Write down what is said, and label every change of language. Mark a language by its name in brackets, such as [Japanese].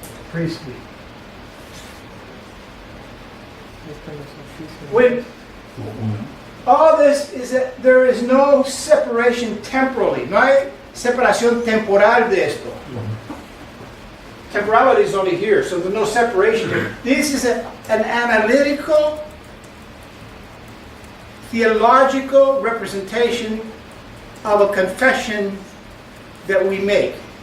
[English] Priestly. When all this is that there is no separation temporally. [Spanish] No hay separación temporal de esto. [English] Temporality is only here, so there's no separation here. This is an analytical, theological representation of a confession that we make.